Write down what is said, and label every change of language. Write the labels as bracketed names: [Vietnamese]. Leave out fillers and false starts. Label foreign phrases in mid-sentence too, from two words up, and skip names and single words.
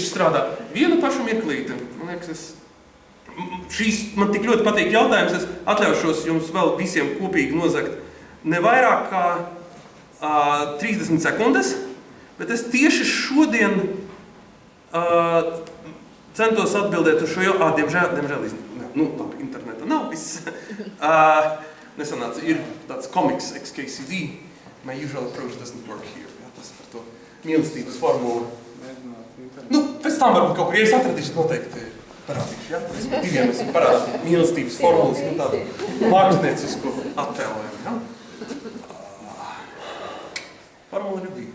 [Latvian] Vienu pašu mirklīti, man liekas, es man tik ļoti patīk jautājums, es atļaušos jums vēl visiem kopīgi nozagt ne vairāk kā 30 sekundes, bet es tieši šodien centos atbildēt uz šo jau, diemžēl, labi, interneta nav viss. Nesanāca, ir tāds komiks XKCD, [English] my usual approach doesn't work here. [Latvian] Jā, tas par to mīlestības formulu. Pēc tam varbūt kaut kur, ja es atradīšu, noteikti parādīšu, jā? Es par diviem esmu parādīju mīlestības formulas, tādu māksliniecisku attēlojumu, jā? Formula arī bija.